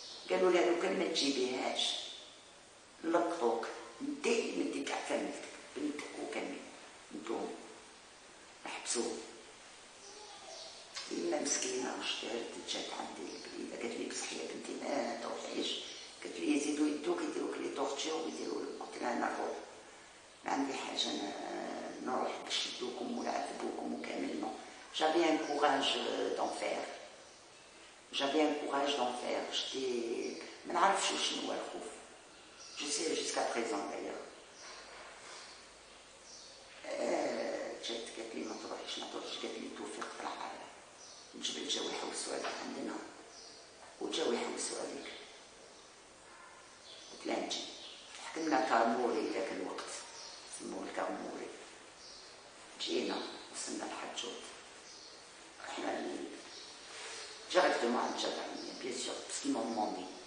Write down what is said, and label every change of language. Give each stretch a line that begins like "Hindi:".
Arabic: قالوا لها لو كان ما تجيبيهاش نلقطوك انت اللي تاع فاميلتك بنتك وكامل انتم نحبسوه. اليمه مسكينه اشتهرت جات عندي البليده قالت لي بصح يا بنتي ما تروحيش، قالت لي يزيدوا يدوك يديروك لي تورتور ويديروا لك. قلت لها انا نروح ما عندي حاجه نروح باش يدوكم ويعذبوكم وكامل.
French: نو j'avais un courage d'en faire. J'avais un courage d'en faire. J'étais
Arabic: ما نعرفش شنو هو الخوف.
French: Je sais jusqu'à présent d'ailleurs.
Arabic: جات قالت لي ما تروحيش ما تروحيش، قالت لي توفيق طلع الجبل جاو يحوسوا عليك عندنا وجاو يحوسوا عليك. قلت لها نجي. حكمنا كرموري ذاك الوقت سموه الكرموري. جينا وصلنا الحجوت رحنا
French: directement à Tchadamia, bien sûr, parce qu'ils m'ont demandé.